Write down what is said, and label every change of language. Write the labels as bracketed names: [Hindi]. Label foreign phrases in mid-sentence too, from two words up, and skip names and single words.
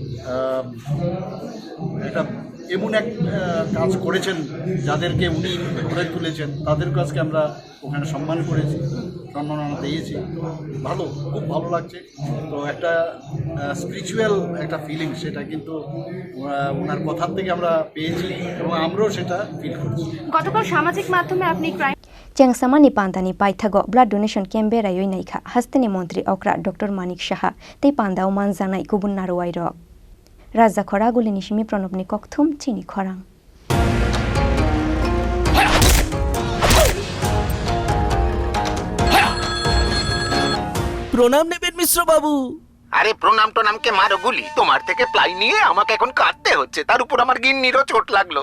[Bangla] একটা এমন এক কাজ করেছেন যাদেরকে উনি গড়ে তুলেছেন তাদের কাছকে আমরা ওখানে সম্মান করেছি সম্মাননা দিয়েছি ভালো খুব ভালো লাগছে তো একটা স্পিরিচুয়াল একটা ফিলিং সেটা কিন্তু ওনার কথার থেকে আমরা পেয়েছি এবং আমরাও সেটা ফিল করছি গতকাল সামাজিক মাধ্যমে আপনি [Kok Borok] Chengsamani Pandani Paithago [English] Blood Donation [Kok Borok] Canberra Yoinaikha Hastani Montri Okra Dr. Manik Saha Te Pandao Manjanai Kubun Naruwairo Rajakhor Agulini Shimi Pranobni Kokthum Chini Khorang [Bangla] প্রণাম নেবেন মিশ্র বাবু। আরে প্রণাম তো নামকে মারো গুলি তোমার থেকে প্লাই নিয়ে আমাকে এখন কাটতে হচ্ছে তার উপর আমার গিন্নিরও চোট লাগলো